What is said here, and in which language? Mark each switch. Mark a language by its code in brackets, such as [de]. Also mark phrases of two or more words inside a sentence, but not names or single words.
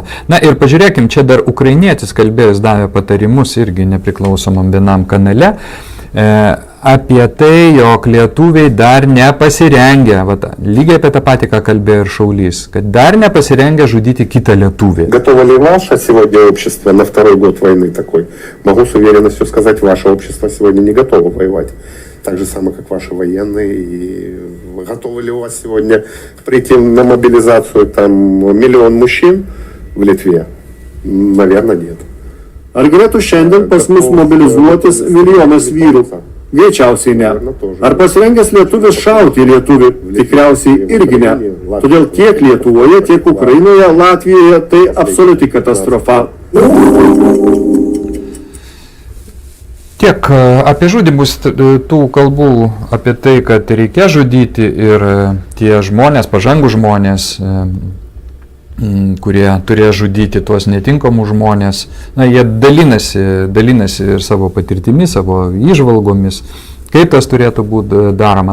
[lt] Na ir pažiūrėkim, čia dar ukrainietis kalbėjęs davė patarimus irgi nepriklausomam vienam kanale apie tai, jog lietuviai dar nepasirengę, lygiai apie tą patį, ką kalbėjo ir Šaulys, kad dar nepасirengę žudyti kitą lietuvį. [ru] Готово ли ваше сегодня общество на второй год войны такой? Могу с уверенностью сказать, ваше общество сегодня не готово воевать. Так же самое, как ваши военные. И готовы ли у вас сегодня прийти на мобилизацию там 1 миллион мужчин в Литве? Наверное, нет. [lt] Ar galėtų šiandien pas mus mobilizuotis milijonas vyrų? Greičiausiai ne. Ar pasirengęs lietuvis šauti lietuvį? Tikriausiai irgi ne. Todėl tiek Lietuvoje, tiek Ukrainoje, Latvijoje tai absoliuti katastrofa. Tiek apie žudymus, tų kalbų apie tai, kad reikia žudyti ir tie žmonės, pažangų žmonės, kurie turėjo žudyti tuos netinkamus žmonės, na, jie dalinasi ir savo patirtimi, savo įžvalgomis, kaip tas turėtų būti daroma.